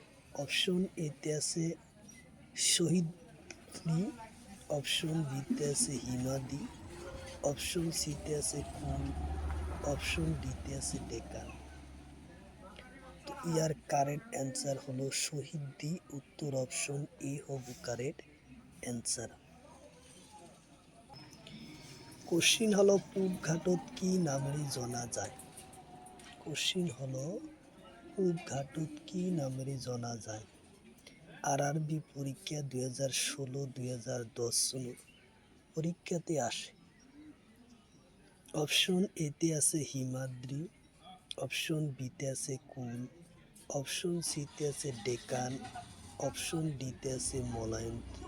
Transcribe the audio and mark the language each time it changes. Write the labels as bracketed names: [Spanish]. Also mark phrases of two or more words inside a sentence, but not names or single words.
[Bangla] অপশন এতে আছে শহীদ দ্বীপ, অপশন বিতে আছে হিমাদ্রি, অপশন সিতে আছে কুল, অপশন ডিতে আছে ডেকান। তো ইয়ার [English] correct answer [Bangla] হলো শহীদ দ্বীপ, উত্তর অপশন এ হব [English] correct answer. [Assamese] কোশ্চিন হলো পূব ঘাটত কি নামেৰে জনা যায়? কোশ্চিন হলো পূব ঘাটত কি নামেৰে জনা যায়? আরআরবি পরীক্ষা 2016-2010 চনৰ পরীক্ষাতে আসে। [Bangla] অপশন এতে আছে হিমাদ্রি, অপশন বিতে আছে কুল, অপশন সিতে আছে ডেকান, অপশন ডিতে আছে মলায়ন্তী।